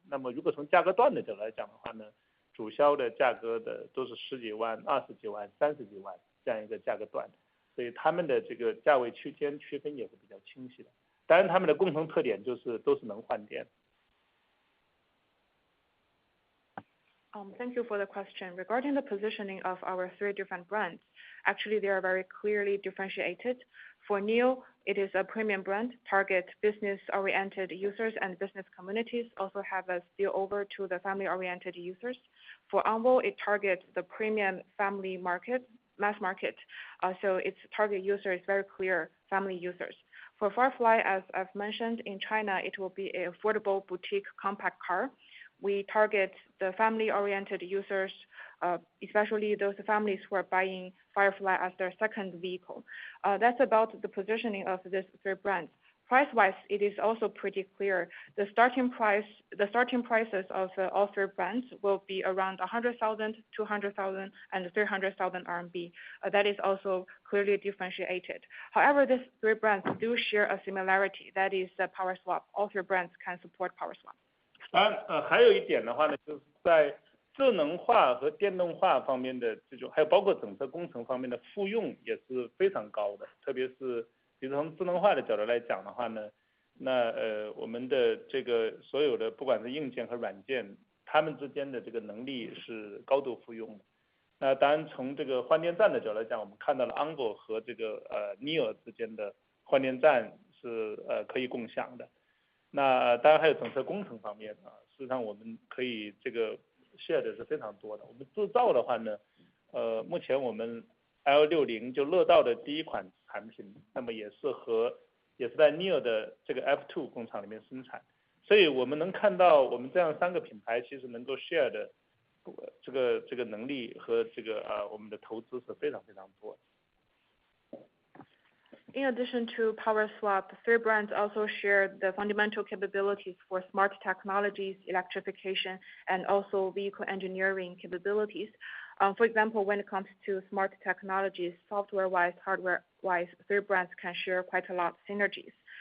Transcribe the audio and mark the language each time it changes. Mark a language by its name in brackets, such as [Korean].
[Chinese] 那么如果从价格段的角度来讲的话呢，主销的价格的都是10几万、20几万、30几万这样一个价格段，所以他们的这个价位区间区分也是比较清晰的。当然，他们的共同特点就是都是能换电。 [English] Thank you for the question. Regarding the positioning of our 3 different brands, actually they are very clearly differentiated. For NIO, it is a premium brand, target business-oriented users and business communities, also have a spillover to the family-oriented users. For Anvo, it targets the premium family market, mass market, so its target user is very clear, family users. For Firefly, as I've mentioned, in China, it will be an affordable boutique compact car. We target the family-oriented users, especially those families who are buying Firefly as their second vehicle. That's about the positioning of these 3 brands. Price-wise, it is also pretty clear. The starting prices of all 3 brands will be around 100,000, 200,000, and 300,000 RMB. That is also clearly differentiated. However, these 3 brands do share a similarity, that is the power swap. All 3 brands can support power swap. [Chinese] 当然，还有一点的话呢，就是在智能化和电动化方面的这种，还有包括整车工程方面的复用也是非常高的。特别是比如从智能化的角度来讲的话呢，那我们的这个所有的不管是硬件和软件，它们之间的这个能力是高度复用的。那当然从这个换电站的角度来讲，我们看到了 Anvo 和这个NIO 之间的换电站是可以共享的。那当然还有整车工程方面啊，事实上我们可以这个 share 的是非常多的。我们制造的话呢，目前我们 L60 就乐道的第一款产品，那么也是在 NIO 的这个 F2 工厂里面生产，所以我们能看到我们这样3个品牌其实能够 share 的这个能力和这个我们的投资是非常非常多的。 [English] In addition to power swap, 3 brands also share the fundamental capabilities for smart technologies, electrification, and also vehicle engineering capabilities. For example, when it comes to smart technologies, software-wise, hardware-wise, 3 brands can share quite a lot of synergies.